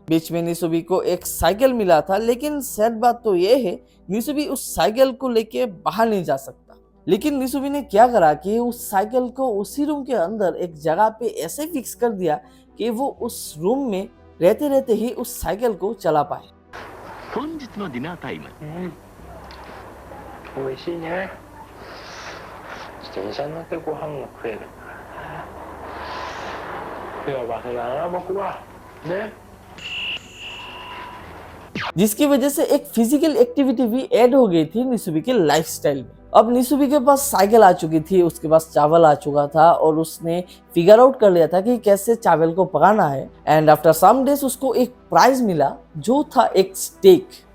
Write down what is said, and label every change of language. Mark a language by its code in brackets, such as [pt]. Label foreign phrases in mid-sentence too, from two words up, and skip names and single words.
[hi] बीच में निसुबी को एक साइकिल मिला था, लेकिन सैड बात तो ये है निसुबी उस साइकिल को लेके बाहर नहीं जा सकता। लेकिन निसुबी ने क्या करा कि उस साइकिल को उसी रूम के अंदर एक जगह पे ऐसे फिक्स कर दिया कि वो उस रूम में रहते रहते ही उस साइकिल को चला पाए। [ja] 本日のディナータイム。美味しいね。自転車に乗ってご飯が食える。幸せだな僕は。ね。 [hi] जिसकी वजह से एक [en] physical activity [hi] भी ऐड हो गई थी निसुबी के लाइफस्टाइल में। अब निसुबी के पास साइकिल आ चुकी थी, उसके पास चावल आ चुका था और उसने [en] figure out [hi] कर लिया था कि कैसे चावल को पकाना है। [en] and after some days [hi] उसको एक प्राइज मिला जो था एक स्टेक।